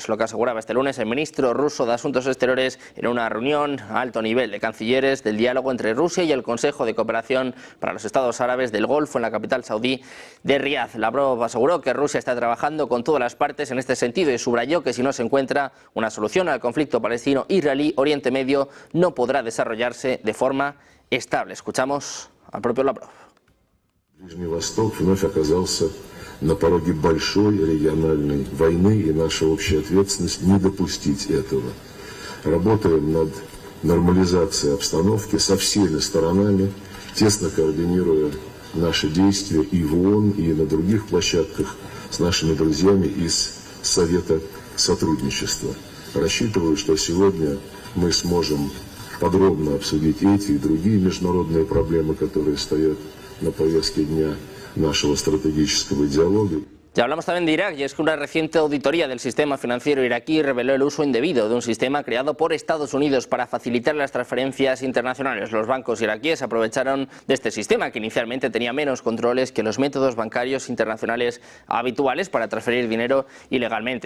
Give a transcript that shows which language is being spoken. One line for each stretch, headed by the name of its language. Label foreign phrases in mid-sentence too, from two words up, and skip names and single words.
Spanish: Es lo que aseguraba este lunes el ministro ruso de Asuntos Exteriores en una reunión a alto nivel de cancilleres del diálogo entre Rusia y el Consejo de Cooperación para los Estados Árabes del Golfo en la capital saudí de Riad. Lavrov aseguró que Rusia está trabajando con todas las partes en este sentido y subrayó que si no se encuentra una solución al conflicto palestino-israelí, Oriente Medio no podrá desarrollarse de forma estable. Escuchamos al propio Lavrov.
Russian: Ближний Восток вновь оказался на пороге большой региональной войны, и наша общая ответственность не допустить этого. Работаем над нормализацией обстановки со всеми сторонами, тесно координируя наши действия и в ООН, и на других площадках с нашими друзьями из Совета сотрудничества. Рассчитываю, что сегодня мы сможем подробно обсудить эти и другие международные проблемы, которые стоят на повестке дня нашего стратегического диалога.
Spanish: Ya hablamos también de Irak, y es que una reciente auditoría del sistema financiero iraquí reveló el uso indebido de un sistema creado por Estados Unidos para facilitar las transferencias internacionales. Los bancos iraquíes aprovecharon de este sistema, que inicialmente tenía menos controles que los métodos bancarios internacionales habituales para transferir dinero ilegalmente.